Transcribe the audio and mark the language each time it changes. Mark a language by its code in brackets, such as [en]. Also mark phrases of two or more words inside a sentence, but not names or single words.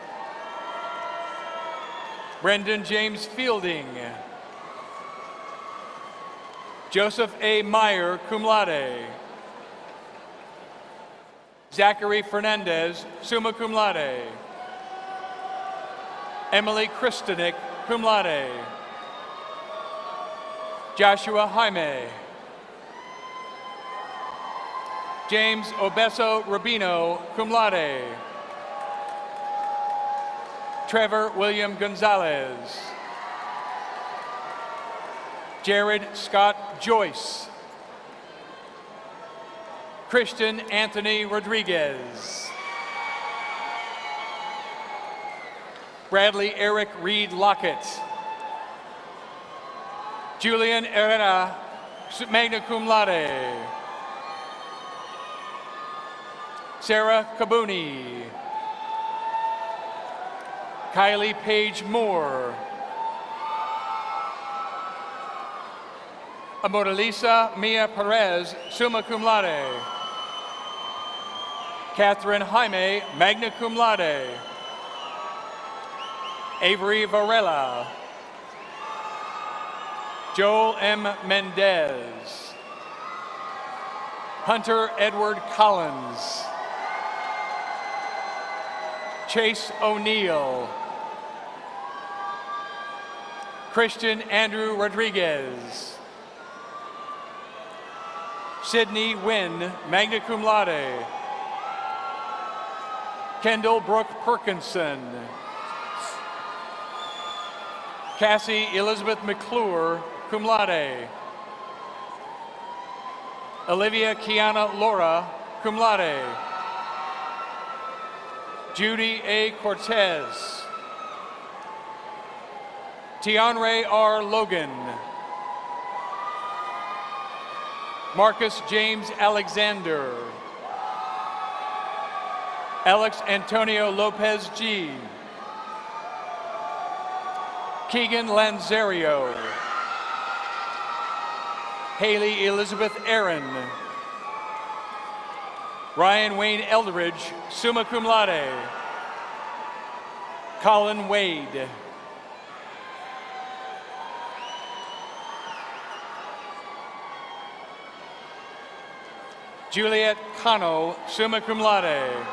[en] Brendan James Fielding. Joseph A. Meyer, [la] cum laude. [en] Zachary Fernandez, [la] summa cum laude. [en] Emily Kristenik, [la] cum laude. [en] Joshua Jaime. James Obeso Rubino, [la] cum laude. [en] Trevor William Gonzalez. Jared Scott Joyce. Christian Anthony Rodriguez. Bradley Eric Reed Lockett. Julian Herrera, [la] magna cum laude. [en] Sarah Kabuni. Kylie Page Moore. Amoralisa Mia Perez, [la] summa cum laude. [en] Catherine Jaime, [la] magna cum laude. [en] Avery Varela. Joel M. Mendez. Hunter Edward Collins. Chase O'Neill. Christian Andrew Rodriguez. Sydney Wynn, [la] magna cum laude. [en] Kendall Brooke Perkinson. Cassie Elizabeth McClure, [la] cum laude. [en] Olivia Kiana Laura, [la] cum laude. [en] Judy A. Cortez. Tianre R. Logan. Marcus James Alexander. Alex Antonio Lopez G. Keegan Lanzario. Haley Elizabeth Aaron. Ryan Wayne Eldridge, [la] summa cum laude. [en] Colin Wade. Juliet Cano, [la] summa cum laude.